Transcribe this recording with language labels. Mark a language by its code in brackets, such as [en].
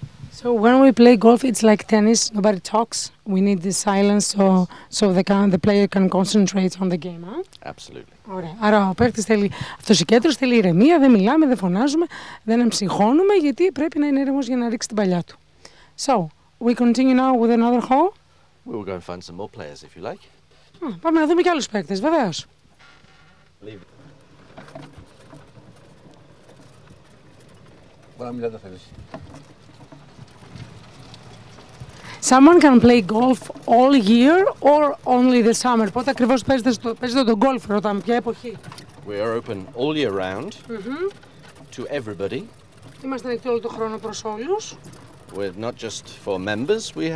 [en] So when we play golf, it's like tennis. Nobody talks. We need the silence so the player can concentrate on the game. Absolutely. [el] Ωραία. Άρα ο παίκτης θέλει αυτοσυγκέντρωση, θέλει ηρεμία, δεν μιλάμε, δεν φωνάζουμε, δεν εμψυχώνουμε, γιατί πρέπει να είναι ήρεμος για να ρίξει την παλιά του. [en] So, we continue now with another hole. We will go and find some more players if you like. [el] Πάμε να δούμε και άλλους παίκτες, βεβαίως. [en] Leave. [el] Μπορεί να μιλάτε θέλεις. [en] Someone can play golf all year or only the summer. [el] Πότε ακριβώς παίζετε το golf, ρωτάμε, ποια εποχή. [en] We are open all year round to everybody. [el] Είμαστε ανοιχτοί όλο τον χρόνο προς όλους. [en] We're not just for members.